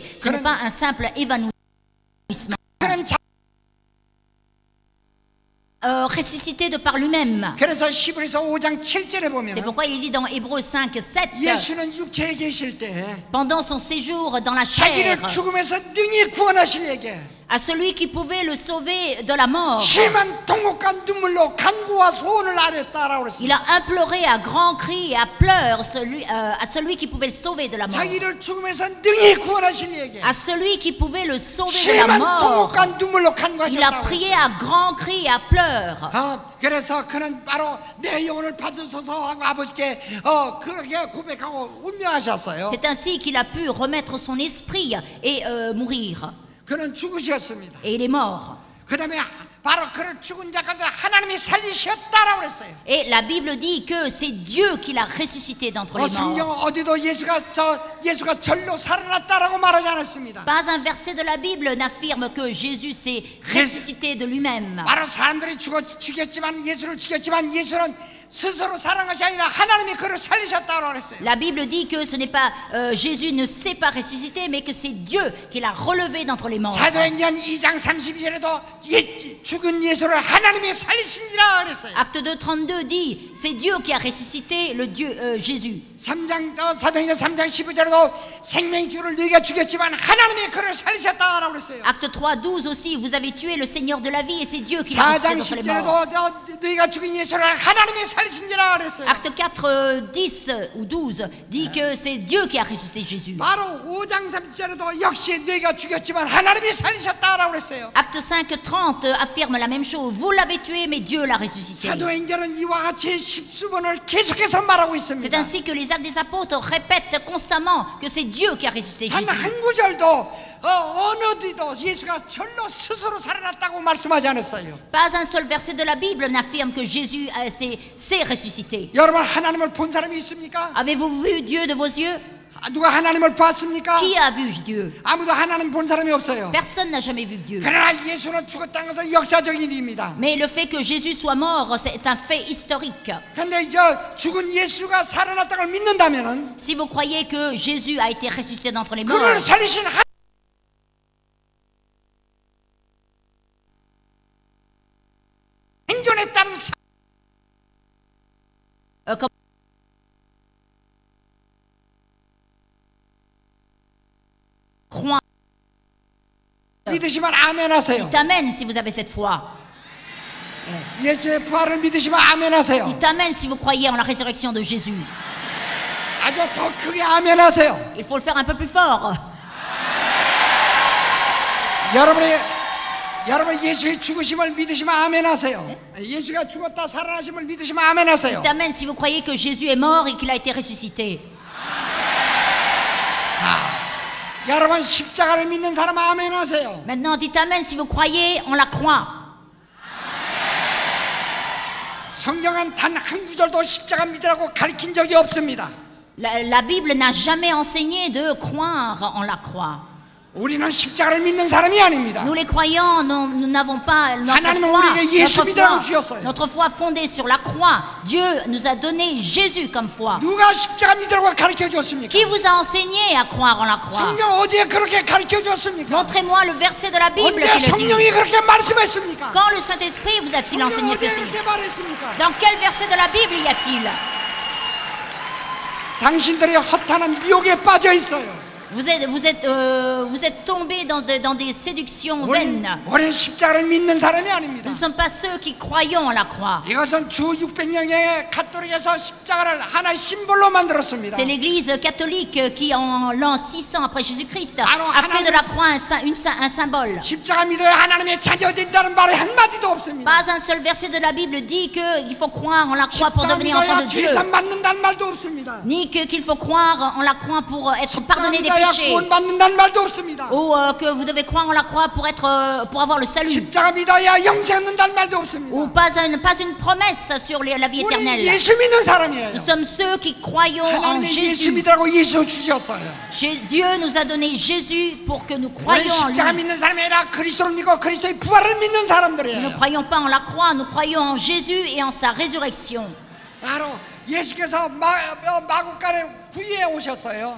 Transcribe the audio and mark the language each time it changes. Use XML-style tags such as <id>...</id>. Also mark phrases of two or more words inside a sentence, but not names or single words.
<fr>Ce n'est pas un simple évanouissement. Ressuscité de par lui-même.</fr> <ko>그래서 히브리서 5장 7절에 보면</ko> <fr>C'est pourquoi il dit dans Hébreux 5, 7,</fr> <ko>예수는 육체에 계실 때</ko> <fr>pendant son séjour dans la chair,</fr> <ko>자기를 죽음에서 능히 구원하시려게</ko> <fr>à celui qui pouvait le sauver de la mort,</fr> <ko>심한 통곡과 눈물로 간구와 소원을 아뢰었다라고</ko> <fr>il</fr> <ko>그랬습니다.</ko> <fr>a imploré à grands cris et à pleurs à celui qui pouvait le sauver de la mort,</fr> <ko>자기를 죽음에서 능히 구원하시려게</ko> <fr>à celui qui pouvait le sauver de la</fr> <ko>심한</ko> <fr>mort.</fr> <ko>통곡과 눈물로</ko> <fr>Il a</fr> <ko>간구하셨다고</ko> <fr>prié à grands cris et à pleurs.</fr> <ko>그래서 그는 바로 내 영혼을 받으소서 하고 아버지께 그렇게 고백하고 운명하셨어요.</ko> <fr>C'est ainsi qu'il a pu remettre son esprit et mourir.</fr> <ko>그는 죽으셨습니다.</ko> <fr>Et il est mort.</fr> <ko>그 다음에 바로 그를 죽은 자 가운데 하나님이 살리셨다라고 그랬어요.</ko> <fr>Et la Bible dit que c'est Dieu qui l'a ressuscité d'entre les morts.</fr> <ko>성경 어디도 예수가 절로 살아났다라고 말하지 않았습니다.</ko> <fr>Pas un verset de la Bible n'affirme que Jésus s'est ressuscité de lui-même.</fr> <ko>바로 사람들이 예수를 죽였지만 예수는 스스로 살아난 것이 아니라 하나님이 그를 살리셨다고 그랬어요.</ko> <fr>La Bible dit que ce n'est pas Jésus ne s'est pas ressuscité, mais que c'est Dieu qui l'a relevé d'entre les morts.</fr> <ko>사도행전 2장 32절에도 죽은 예수를 하나님이 살리신지라 그랬어요.</ko> <fr>Acte 2, 32 dit, c'est Dieu qui a ressuscité le Dieu Jésus.</fr> <ko>사도행전 3장 15절에도 생명주를 너희가 죽였지만 하나님이 그를 살리셨다고 그랬어요.</ko> <fr>Acte 3, 12 aussi, vous avez tué le Seigneur de la vie et c'est Dieu qui l'a</fr> <ko>4장</ko> <fr>ressuscité d'entre les morts.</fr> <ko>10절에도 너희가 죽인 예수를 하나님이 살리신지라 그랬어요.</ko> <fr>Acte 4, 10 ou 12 dit que c'est Dieu qui a ressuscité Jésus.</fr> <ko>바로 5장 3절에도 역시 너희가 죽였지만 하나님이 살리셨다라고 그랬어요.</ko> <fr>Acte 5, 30 affirme la même chose. Vous l'avez tué, mais Dieu l'a ressuscité.</fr> <ko>사도행전은 이와 같이 십수번을 계속해서 말하고</ko> <fr>C'est</fr> <ko>있습니다.</ko> <fr>ainsi que les actes des apôtres répètent constamment que c'est Dieu qui a ressuscité</fr> <ko>단</ko> <fr>Jésus.</fr> <ko>한 구절도 어느 어디도 예수가 절로 스스로 살아났다고 말씀하지 않았어요.</ko> <fr>Pas un seul verset de la Bible n'affirme que Jésus s'est ressuscité.</fr> <ko>여러분 하나님을 본 사람이 있습니까?</ko> <fr>Avez-vous vu Dieu de vos yeux?</fr> <ko>누가 하나님을 봤습니까?</ko> <fr>Qui a vu Dieu?</fr> <ko>아무도 하나님 본 사람이 없어요.</ko> <fr>Personne n'a jamais vu Dieu.</fr> <ko>그러나 예수는 죽었다는 것은 역사적인 일입니다.</ko> <fr>Mais le fait que Jésus soit mort, c'est un fait historique.</fr> <ko>그런데 이제 죽은 예수가 살아났다는 걸 믿는다면은</ko> <fr>Si vous croyez que Jésus a été ressuscité d'entre les morts,</fr> <ko>그를 살리신 생존했다는</ko> <fr>comme croire,</fr> <ko>믿으시면 아멘하세요.</ko> <fr>dites amen si vous avez cette foi.</fr> <ko>예수의 부활을 믿으시면 아멘하세요.</ko> <fr>Dites amen si vous croyez en la résurrection de Jésus.</fr> <ko>아주 더 크게 아멘하세요.</ko> <fr>Il faut le faire un peu plus fort.</fr> <ko>여러분 예수의 죽으심을 믿으시면 아멘하세요. 예수가 죽었다 살아나심을 믿으시면 아멘하세요.</ko> <fr>Dites amen si vous croyez que Jésus est mort et qu'il a été ressuscité.</fr> <ko>여러분 십자가를 믿는 사람 아멘하세요.</ko> <fr>Maintenant, dites amen si vous croyez en la croix.</fr> <ko>성경은 단 한 구절도 십자가 믿으라고 가르친 적이 없습니다.</ko> <fr>La Bible n'a jamais enseigné de croire en la croix.</fr> <ko>우리는 십자가를 믿는 사람이 아닙니다.</ko> <fr>Nous les croyants, nous n'avons pas notre foi fondée sur la croix. Dieu nous a donné Jésus comme foi.</fr> <ko>누가 십자가 믿으라고 가르쳐 줬습니까?</ko> <fr>Qui vous a enseigné à croire en la croix?</fr> <ko>성경 어디에 그렇게 가르쳐 줬습니까?</ko> <fr>Montrez-moi le verset de la Bible</fr> <ko>언제</ko> <fr>qui le dit.</fr> <ko>성령이 그렇게 말씀했습니까?</ko> <fr>Quand le Saint-Esprit vous a-t-il enseigné</fr> <ko>어디에</ko> <fr>ceci?</fr> <ko>그렇게 말했습니까?</ko> <fr>Dans quel verset de la Bible y a-t-il?</fr> <ko>당신들이 허탄한 미혹에 빠져 있어요.</ko> <fr>Vous êtes tombés dans des séductions vaines.</fr> <ko>우리는 십자가를 믿는 사람이 아닙니다.</ko> <fr>Nous ne sommes pas ceux qui croyons en la croix.</fr> <ko>이것은 주 600년의 가톨릭에서 십자가를 하나의 심볼로 만들었습니다.</ko> <fr>C'est l'Église catholique qui, en l'an 600 après Jésus-Christ, a fait de la croix un symbole.</fr> <ko>십자가 믿어야 하나님의 자녀가 된다는 말이 한마디도 없습니다.</ko> <fr>Pas un seul verset de la Bible dit qu'il faut croire en la croix pour devenir enfant de Dieu.</fr> <ko>죄산 받는다는 말도 없습니다.</ko> <fr>Ni qu'il faut croire en la croix pour être pardonné des</fr> <ko>믿어야</ko> <fr>péchés.</fr> <ko>구원받는다는 말도 없습니다.</ko> <fr>Ou que vous devez croire en la croix pour avoir le salut.</fr> <ko>십자가 믿어야 영생 얻는다는 말도 없습니다.</ko> <fr>Ou pas une promesse sur la vie</fr> <ko>우리</ko> <fr>éternelle.</fr> <ko>예수 믿는 사람이에요.</ko> <fr>Nous sommes ceux qui croyons en</fr> <ko>하나님이 예수</ko> <fr>Jésus.</fr> <ko>믿으라고 예수 주셨어요.</ko> <fr>Dieu nous a donné Jésus pour que nous</fr> <ko>우리</ko> <fr>croyions en</fr> <ko>십자가</ko> <fr>lui.</fr> <ko>믿는 사람이 아니라 그리스도를 믿고 그리스도의 부활을 믿는</ko> <fr>Nous ne</fr> <ko>사람들이에요.</ko> <fr>croyons pas en la croix, nous croyons en Jésus et en sa résurrection.</fr> <ko>바로 예수께서 마구간에 구유에 오셨어요.</ko>